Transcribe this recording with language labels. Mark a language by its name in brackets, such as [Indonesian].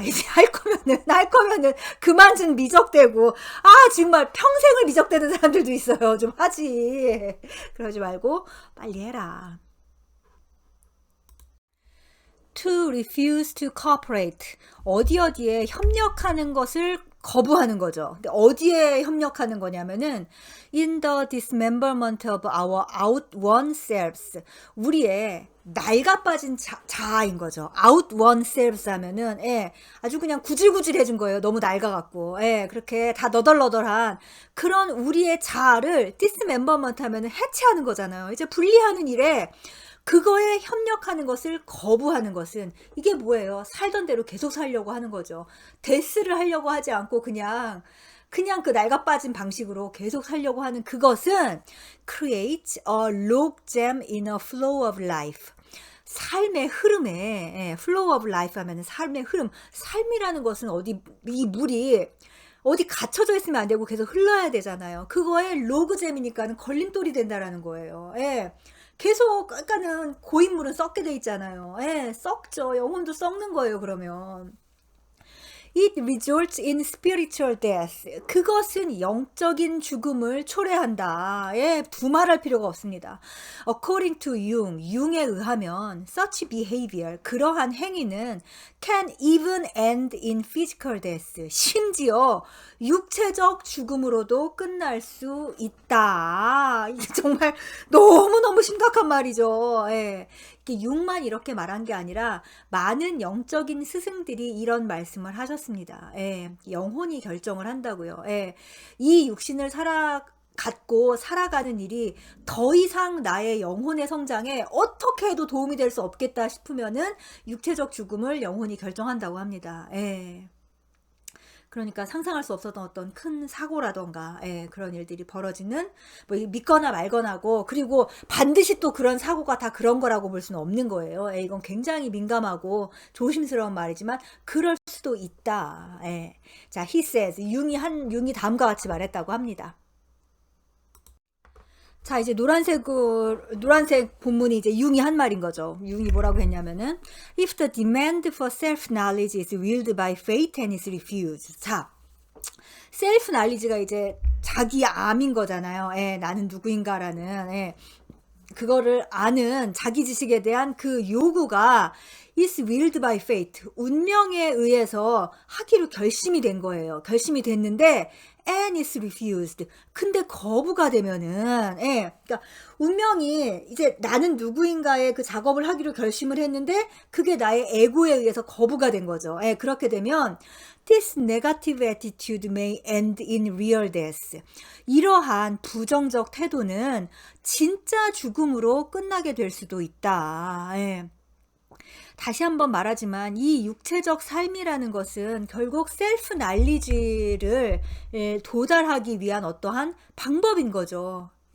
[Korean] 이제 할 거면은 그만 좀 미적대고, 정말 평생을 미적대는 사람들도 있어요. 좀 하지. 그러지 말고 빨리 해라. [English] To refuse to cooperate. [Korean] 어디에 협력하는 것을 거부하는 거죠. 근데 어디에 협력하는 거냐면은 [English] in the dismemberment of our outworn selves. [Korean] 우리의 낡아빠진 자아인 거죠. outworn selves 하면은, 예, 아주 그냥 구질구질해진 거예요. 너무 낡아갖고. 예, 그렇게 다 너덜너덜한 그런 우리의 자아를 dismemberment 하면은 해체하는 거잖아요. 이제 분리하는 일에 그거에 협력하는 것을 거부하는 것은 이게 뭐예요? 살던 대로 계속 살려고 하는 거죠. 데스를 하려고 하지 않고 그냥 그 낡아빠진 방식으로 계속 살려고 하는 그것은 [English] create a logjam in a flow of life. [Korean] 삶의 흐름에, flow of life 하면은 삶의 흐름, 삶이라는 것은 어디 이 물이 어디 갇혀져 있으면 안 되고 계속 흘러야 되잖아요. 그거에 로그잼이니까는 걸림돌이 된다라는 거예요. 예. 계속 그러니까는 고인물은 썩게 돼 있잖아요. 예, 썩죠. 영혼도 썩는 거예요, 그러면. [English] It results in spiritual death. [Korean] 그것은 영적인 죽음을 초래한다. 예, 두말할 필요가 없습니다. [English] According to Jung, [Korean] 융에 의하면 [English] such behavior, [Korean] 그러한 행위는 [English] can even end in physical death. [Korean] 심지어 육체적 죽음으로도 끝날 수 있다. 이게 정말 너무너무 심각한 말이죠. 예. 융만 이렇게 말한 게 아니라 많은 영적인 스승들이 이런 말씀을 하셨습니다. 예, 영혼이 결정을 한다고요. 예, 이 육신을 갖고 살아가는 일이 더 이상 나의 영혼의 성장에 어떻게 해도 도움이 될 수 없겠다 싶으면은 육체적 죽음을 영혼이 결정한다고 합니다. 예. 그러니까 상상할 수 없었던 어떤 큰 사고라던가 그런 일들이 벌어지는 뭐 믿거나 말거나고 그리고 반드시 또 그런 사고가 다 그런 거라고 볼 수는 없는 거예요. 이건 굉장히 민감하고 조심스러운 말이지만 그럴 수도 있다. 자, [English] he says [Korean] 융이 다음과 같이 말했다고 합니다. 자, 이제 노란색 본문이 이제 융이 한 말인 거죠. 융이 뭐라고 했냐면은 [English] if the demand for self-knowledge is willed by fate and is refused. [Korean] 자, self-knowledge가 이제 자기 암인 거잖아요. 나는 누구인가라는. 그거를 아는 자기 지식에 대한 그 요구가 [English] is willed by fate. [Korean] 운명에 의해서 하기로 결심이 된 거예요. 결심이 됐는데 [English] and is refused. [Korean] 근데 거부가 되면은, 그러니까 운명이 이제 나는 누구인가의 그 작업을 하기로 결심을 했는데 그게 나의 에고에 의해서 거부가 된 거죠. 그렇게 되면 [English] this negative attitude may end in real death. [Korean] 이러한 부정적 태도는 진짜 죽음으로 끝나게 될 수도 있다. 다시 한번 말하지만 이 육체적 삶이라는 것은 결국 셀프 날리지를 도달하기 위한 어떠한 방법인 거죠.